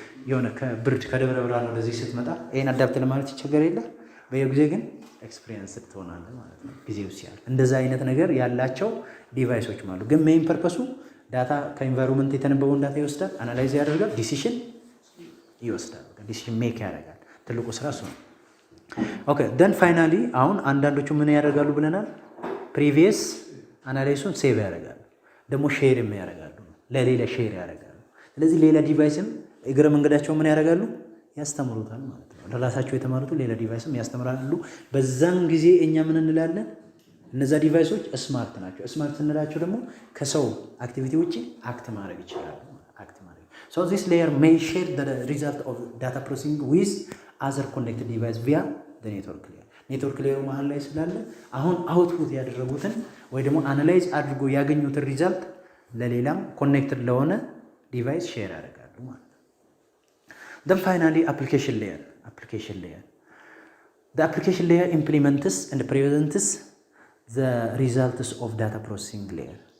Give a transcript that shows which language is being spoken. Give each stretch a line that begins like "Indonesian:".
Amharic: የሆነ ከብርድ ከደብረ ብርሃን ወደዚህ ስትመጣ ይሄን አዳፕት ለማለት ይቸገር የለ በየጊዜ ግን ኤክስፒሪየንስ ትሆናለህ ማለት ነው ጊዜው ሲያልፍ። እንደዛ አይነት ነገር ያላቸው ዲቫይሶች ማለት ግን ሜይን ፐርፐሱ ዳታ ከኢንቫይሮንመንት የተነበበውን ዳታ ይወስዳል፣ አናላይዝ ያደርጋል፣ ዲሲሽን ይወስዳል፣ ዲሲሽን ሜክ ያደርጋል። ትልቁ ስራ እሱ ነው። ኦኬ ደን ፋይናሊ አሁን አንዳንዶቹ ምን ያደርጋሉ ብለናል? ፕሪቪየስ አናላይሱን ሴቭ ያደርጋሉ፣ ደግሞ ሼር ያደርጋሉ፣ ለሌላ ሼር ያደርጋሉ። ስለዚህ ሌላ ዲቫይስም እግረ መንገዳቸው ምን ያደርጋሉ? ያስተምሩታል ማለት ነው። ለራሳቸው የተማሩት ሌላ ዲቫይስም ያስተምራሉ። በዛን ጊዜ እኛ ምን እንላለን? እነዛ ዲቫይሶች ስማርት ናቸው። ስማርት ስንላቸው ደግሞ ከሰው አክቲቪቲ ውጪ አክት ማድረግ ይችላሉ።
English: So this layer may share the result of data processing with other connected device via the network layer.
Amharic: ኔትወርክ ሌየሩ መሀል ላይ ስላለ አሁን አውትፑት ያደረጉትን ወይ ደግሞ አናላይዝ አድርጎ ያገኙትን ሪዛልት ለሌላም ኮኔክትድ ለሆነ ዲቫይስ ሼር ያደርጋሉ ማለት ነው።
English: then finally application layer. The application layer implements and presents the results of data processing layer.